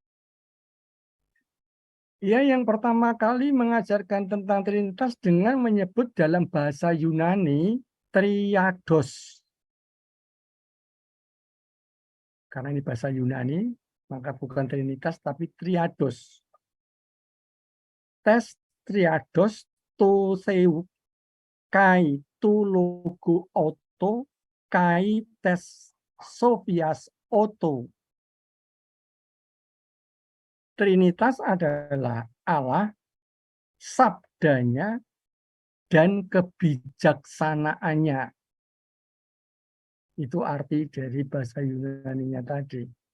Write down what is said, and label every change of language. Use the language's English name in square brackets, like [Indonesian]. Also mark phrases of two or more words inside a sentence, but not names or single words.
[Indonesian] Ia yang pertama kali mengajarkan tentang Trinitas dengan menyebut dalam bahasa Yunani triados. Karena ini bahasa Yunani, maka bukan Trinitas tapi triados. [Greek] τῆς τριάδος τοῦ θεοῦ καὶ τοῦ λόγου αὐτοῦ καὶ τῆς σοφίας αὐτοῦ. [Indonesian] Trinitas adalah Allah, sabdanya, dan kebijaksanaannya. Itu arti dari bahasa Yunani-nya tadi.